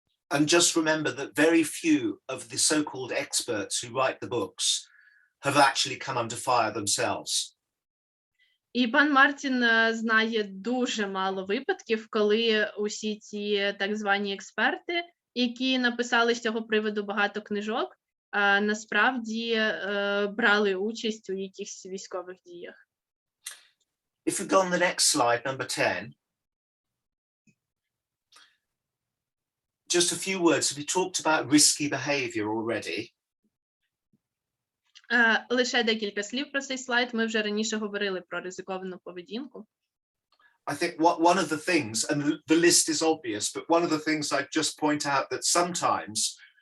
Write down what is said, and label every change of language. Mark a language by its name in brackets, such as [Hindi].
[English] And just remember that very few of the so-called experts who write the books have actually come under fire themselves. [Ukrainian] І пан Мартін знає дуже мало випадків, коли усі ці так звані експерти, які написали з цього приводу багато книжок, насправді брали участь у якихось військових діях. [English] If we go on the next slide, number 10. Just a few words. We talked about risky behavior already. [Ukrainian] Лише декілька слів про цей слайд. Ми вже раніше говорили про ризиковану поведінку. [English] I think one of the things, and the list is obvious, but one of the things I'd just point out that sometimes